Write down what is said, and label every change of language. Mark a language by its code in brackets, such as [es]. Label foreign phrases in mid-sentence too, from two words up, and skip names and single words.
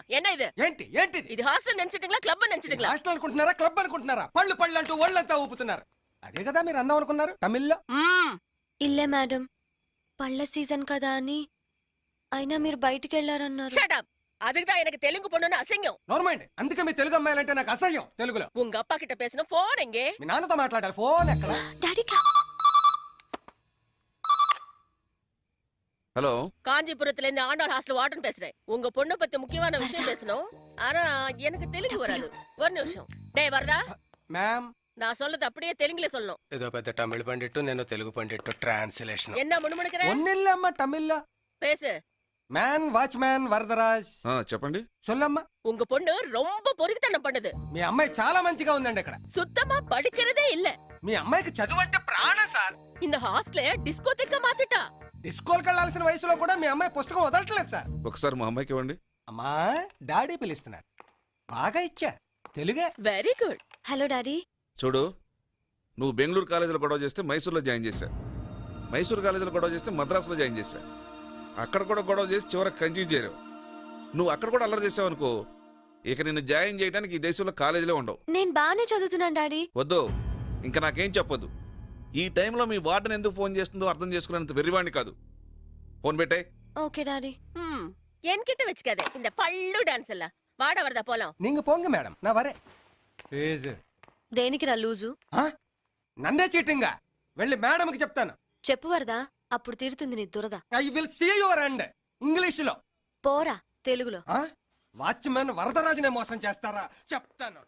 [te] ఇది ఏంటి ఏంటిది ఇది హాస్టల్ నెంచటింగ్లా క్లబ్ నెంచటింగ్లా హాస్టల్ అనుకుంటున్నారా క్లబ్ అనుకుంటున్నారా పళ్ళు పళ్ళు అంటూ ఒళ్ళంతా ఊపుతున్నారు అదే కదా మీరు అందం అనుకున్నారు తమిళ్లో ఇల్లే మేడం పళ్ళ సీజన్ కదా అని అయినా మీరు బయటికి వెళ్ళారన్నారు. [en] shut up. [ta] அதுக்குதான் எனக்கு தெலுங்கு பொண்ணுன்னு அசிங்கம். [te] నార్మైండ్ అందుకే మీ తెలుగు అమ్మాయిలంటే నాకు అసహ్యం తెలుగులో. [ta] உங்க அப்பா கிட்ட பேசின போன் எங்கே? [te] మీ నాన్నతో మాట్లాడాలి ఫోన్ ఎక్కడ? డాడీ హలో, [ta] காஞ்சிபுரத்துல இருந்து ஆண்டாள் ஹாஸ்டல் வார்டன் பேசுறேன். உங்க பொண்ணு பத்தி முக்கியமான விஷயம் பேசணும். ஆனா எனக்கு தெலுங்கு வராது. ஒரு நிமிஷம். டேய் வரதா? [te] మ్యామ్ [ta] நான் சொல்றது அப்படியே தெலுங்குல சொல்லணும். [te] ఏదో పెద్ద తమిళ పండిట్టు నేను తెలుగు పండిట్టు ట్రాన్స్లేషన్. [ta] என்ன முணுமுணுக்குற? [te] ఒన్నిల్లమ్మ తమిళ్లో [ta] பேசு. [te] మ్యాన్ వాచ్మ్యాన్ వరదరాజ్. చెప్పండి. [ta] సొల్లమ్మ. உங்க பொண்ணு ரொம்ப பொறுக்கித்தனம் பண்ணுது. [te] మీ అమ్మాయి చాలా మంచిగా ఉందండి ఇక్కడ. [ta] சுத்தமா படிக்கிறதே இல்ல. [te] మీ అమ్మాయికి చదువు అంటే ప్రాణం సార్. [ta] இந்த ஹாஸ்டலே டிஸ்கோதெக்க மாதிரி. [te] డిస్కోల్కి వెళ్ళాల్సిన వయసులో కూడా మీ అమ్మాయి పుస్తకం వదలట్లేదు సార్. ఒకసారి మా అమ్మాయికి ఇవ్వండి. అమ్మా డాడీ పిలుస్తున్నారు. బాగా ఇచ్చా తెలుగే. [en] very good. [te] హలో డాడీ. చూడు, నువ్వు బెంగళూరు కాలేజీలో గొడవ చేస్తే మైసూర్లో జాయిన్ చేశా. మైసూరు కాలేజీలో గొడవ చేస్తే మద్రాసులో జాయిన్ చేశా. అక్కడ కూడా గొడవ చేసి చివరికి కంచి చేరావు. నువ్వు అక్కడ కూడా అల్లరి చేసావు అనుకో, ఇక నిన్ను జాయిన్ చేయడానికి ఈ దేశంలో కాలేజీలో ఉండవు. నేను బాగానే చదువుతున్నాను డాడీ. వద్దు, ఇంకా నాకేం చెప్పొద్దు. ఈ టైంలో మీ వార్డెన్ ఎందుకు ఫోన్ చేస్తుందో అర్థం చేసుకునేంత వెర్రివాణ్ణి కాదు. ఫోన్ పెట్టే. ఓకే డాడీ. [ta] என்கிட்ட வச்சுக்காதே இந்த பள்ளு டான்ஸ் எல்லாம். வாட வரதா போலாம். நீங்க போங்க மேடம், நான் வரேன். ప్లీజ్. దేనికి రా లూజు? నన్నే చీటింగా వెళ్ళి మేడంకి చెప్తాను. చెప్పు వరదా, అప్పుడు తీరుతుంది నీ దురద. [en] I will see your end. [te] ఇంగ్లీష్ లో పోరా తెలుగులో. వాచ్మెన్ వరదరాజునే మోసం చేస్తారా చెప్తాను.